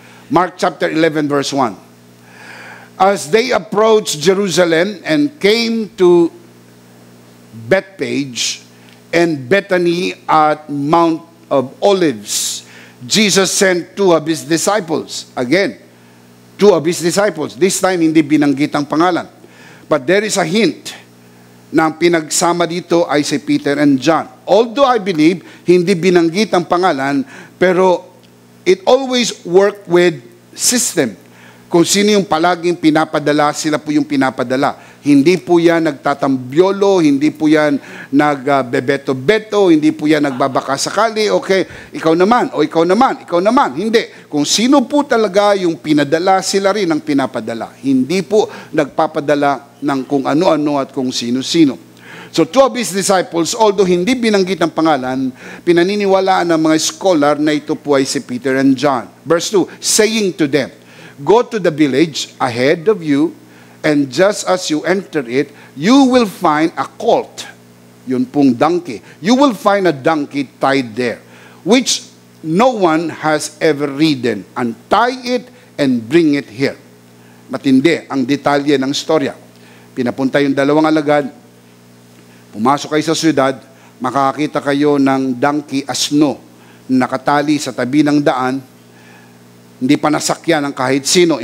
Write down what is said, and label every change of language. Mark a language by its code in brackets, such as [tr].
[en] Mark chapter 11 verse 1. As they approached Jerusalem and came to Bethphage and Bethany at Mount of Olives, Jesus sent two of His disciples. Again, two of His disciples. This time, [tl] hindi binanggit ang pangalan. [en] But there is a hint [tl] na ang pinagsama dito ay si Peter and John. [en] Although I believe, [tl] hindi binanggit ang pangalan, pero [en] it always work with system. [tl] Kung sino yung palaging pinapadala, sila po yung pinapadala. Hindi po yan nagtatambyolo, hindi po yan nagbebeto-beto, hindi po yan nagbabaka sakali, okay, ikaw naman, o ikaw naman, ikaw naman. Hindi. Kung sino po talaga yung pinadala, sila rin ang pinapadala. Hindi po nagpapadala ng kung ano-ano at kung sino-sino. [en] So two of His disciples, [tl] although hindi binanggit ang pangalan, pinaniniwalaan ng mga scholar na ito po ay si Peter and John. [en] Verse 2, saying to them, go to the village ahead of you, and just as you enter it, you will find a colt. [tl] Yun pong donkey. [en] You will find a donkey tied there, which no one has ever ridden. Untie it and bring it here. [tl] Matindi ang detalye ng storya. Pinapunta yung dalawang alagad, pumasok kayo sa syudad, makakakita kayo ng donkey, asno, nakatali sa tabi ng daan, hindi pa nasakyan ng kahit sino.